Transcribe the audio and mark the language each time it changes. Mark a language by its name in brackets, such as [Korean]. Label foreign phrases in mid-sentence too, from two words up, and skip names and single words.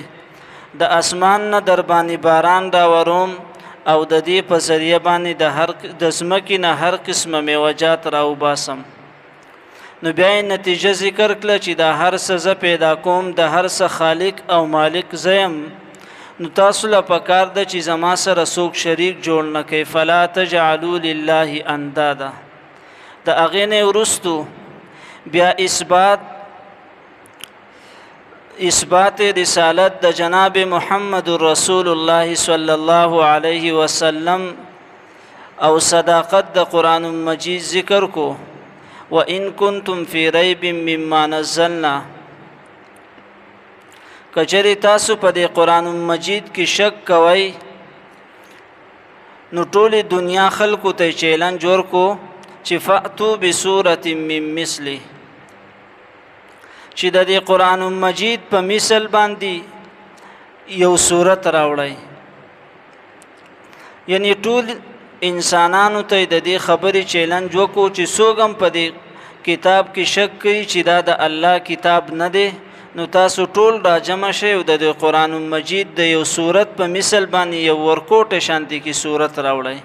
[Pashto] د اسمان نه در باندې باران دا وروم او د دې په ذریعہ باندې د زمکې نه هر قسمه میوجات راو باسم. نو بیا نتیجه ذکر کړه چې دا هر څه پیدا کوم، د هر څه خالق او مالک زیم. نو تاسو له پکار د چې زما سره څوک شریک جوړ نه کوي. [Arabic] فلا تجعلوا لله اندادا. [Pashto] د هغې نه وروستو بیا اثبات رسالت د جناب محمد رسول الله [Arabic] صلی الله علیه وسلم [Pashto] او صداقت د قرآن مجید ذکر کو. [Arabic] وَإِن كُنتُمْ فِي رَيْبٍ مِّمَّا نَزَّلْنَا. [Pashto] کچری تاسو په دې قرآن مجید کې شک کوئ، نو ټولې دنیا خلکو ته چیلنج ورکو چې [Arabic] فأتوا بسورة من مثله، [Pashto] چې د دې قرآن مجید په مثل باندې یو سورت راوړی. یعنی ټول انسانانو ته د دې خبرې چیلنج وکړو چې څوک هم په دې کتاب کې شک کوي چې دا د الله کتاب نه دی، نو تاسو ټول را جمع شئ او د قرآن مجید د یو سورت په مثل باندې یو ورکوټه شانتي کې سورت راوړی.